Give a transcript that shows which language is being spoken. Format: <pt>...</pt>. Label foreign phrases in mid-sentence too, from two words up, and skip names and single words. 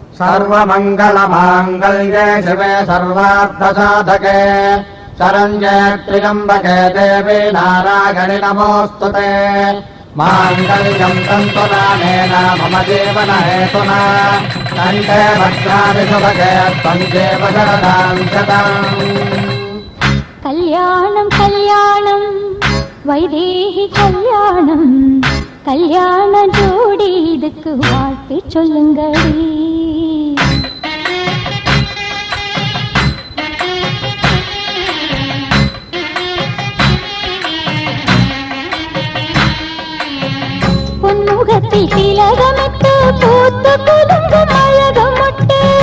<sa>सर्वमङ्गलमाङ्गल्ये शिवे सर्वार्थसाधके शरण्ये त्र्यम्बके देवी नारायणि नमोऽस्तुते माङ्गल्यं तन्तुनानेन मम जीवनहेतुना कण्ठे भद्राणि शुभगे त्वं देव शरदां शतम्</sa> <ta>கல்யாணம் கல்யாணம் வைதேகி கல்யாணம் கல்யாண ஜோடி இதுக்கு வாழ்த்து சொல்லுங்கடி பொன்முகத்தில் திலகமிட்டு பூத்து குலுங்கும் அழகமொட்டு</ta>